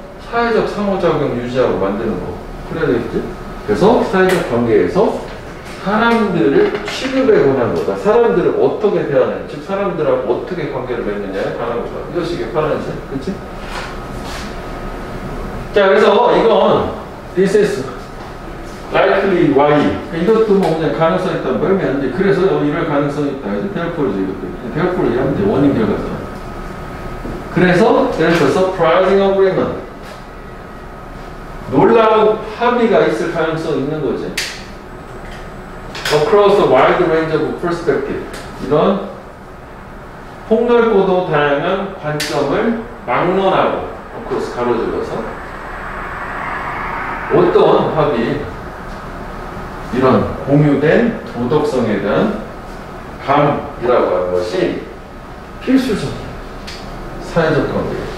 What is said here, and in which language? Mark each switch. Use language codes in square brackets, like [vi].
[ko] 사회적 상호작용 유지하고 만드는 거. 그래야 되겠지? 그래서 사회적 관계에서 사람들을 취급에 관한 거다. 사람들을 어떻게 대하는, 즉 사람들하고 어떻게 관계를 맺느냐에 관한 거다. 이것이 이게 파란색, 그치? 자, 그래서 이건 [en] this is likely why. [ko] 이것도 뭐 그냥 가능성이 있다. 뭐면 이제 그래서 이럴 가능성이 있다. 이제 therefore 이것도 therefore 얘기하면 이제 원인 결과잖아. 그래서 [en] there's a surprising agreement. [ko] 놀라운 합의가 있을 가능성이 있는 거지. [en] Across a wide range of perspective. [ko] 이런 폭넓고도 다양한 관점을 막론하고 across 가로질러서 어떤 합의 이런 공유된 도덕성에 대한 감이라고 하는 것이 필수적인 사회적 관계.